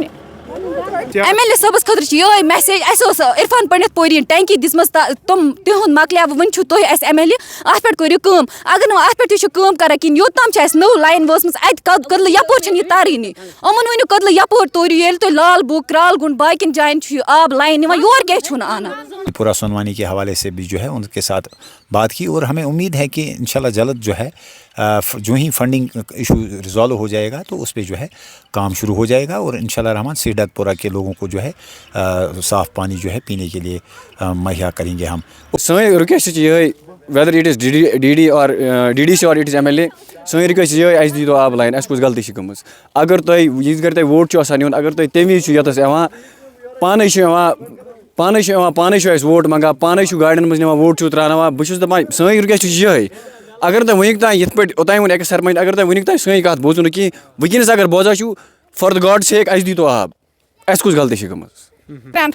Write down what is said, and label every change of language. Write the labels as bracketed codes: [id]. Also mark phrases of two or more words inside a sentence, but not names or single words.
[ks] ایم ایل اے صٲبَس خٲطرٕ چھِ یِہوٚے میسیج اَسہِ اوس عرفان پنڈت پوری ٹینکی دِژمٕژ تِم تِہُنٛد مۄکلیو وۄنۍ چھُو تُہۍ اَسہِ ایم ایل اے اَتھ پٮ۪ٹھ کٔرِو کٲم اگر نہٕ اَتھ پٮ۪ٹھ تُہۍ چھِو کٲم کَران کِہیٖنۍ یوٚتام چھِ اَسہِ نٔو لایِن وٲژمٕژ اَتہِ کٔدلہٕ یَپٲرۍ چھِنہٕ یہِ تَرٲنی یِمَن ؤنِو کٔدلہٕ یَپٲرۍ توٗرِو ییٚلہِ تُہۍ لال بوگ کرال گُنٛڈ باقیَن جایَن چھُ یہِ آب لایِن نِوان یور کیٛازِ چھُو نہٕ اَنان. [ur] پورا سونوانی کے حوالے سے بھی جو ہے ان کے ساتھ بات کی اور ہمیں امید ہے کہ انشاءاللہ جلد جو ہے جو ہی [en] funding issue resolve [ur] ہو جائے گا تو اس پہ جو ہے کام شروع ہو جائے گا اور انشاءاللہ رحمان سیڈک پورہ کے لوگوں کو جو ہے صاف پانی جو ہے پینے کے لیے مہیا کریں گے ہم. [ks] سٲنۍ رِکویسٹ چھِ یِہوٚے [en] whether it is DDC [ks] اور [en] it is MLA [ks] سٲنۍ رِکویسٹ چھِ یِہوٚے اَسہِ دیٖتو آب لایِن اَسہِ کُس غلطی چھِ گٔمٕژ اگر تۄہہِ یِژ گرِ تۄہہِ ووٹ چھُ آسان نیُن اگر تُہۍ تَمہِ وِزِ چھُ یوٚتَس یِوان پانَے چھُ اَسہِ ووٹ منٛگان پانَے چھُ گاڑٮ۪ن منٛز نِوان ووٹ چھُو ترٛاوناوان بہٕ چھُس دَپان سٲنۍ رِکویسٹ چھِ یِہوٚے اگر تۄہہِ وٕنیُک تانۍ یِتھ پٲٹھۍ اوٚتانۍ ووٚن أکِس سرپنٛچ اگر تۄہہِ وٕنیُک تانۍ سٲنۍ کَتھ بوٗزوٗ نہٕ کِہیٖنۍ وٕنکٮ۪نَس اگر بوزان چھُو [en] for the God sake [ks] اَسہِ دیٖتو آب اَسہِ کُس غلطی چھِ گٔمٕژ.